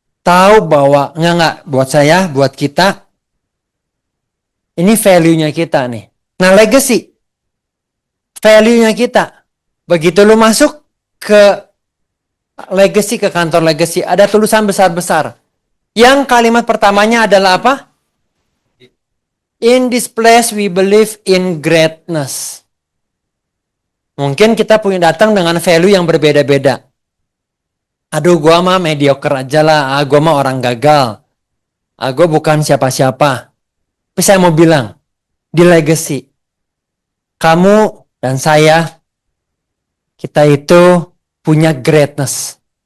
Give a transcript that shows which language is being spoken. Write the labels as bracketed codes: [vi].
[id] tahu bahwa enggak buat saya, buat kita ini value-nya kita nih. Nah, legacy value-nya kita. Begitu lu masuk ke legacy, ke kantor legacy, ada tulisan besar-besar. Yang kalimat pertamanya adalah apa? [en] In this place we believe in greatness. [id] Mungkin kita punya datang dengan value yang berbeda-beda. Aduh, gua mah mediocre aja lah. Gua mah orang gagal. Gua bukan siapa-siapa. Tapi saya mau bilang, di legacy, kamu dan saya, kita itu punya greatness.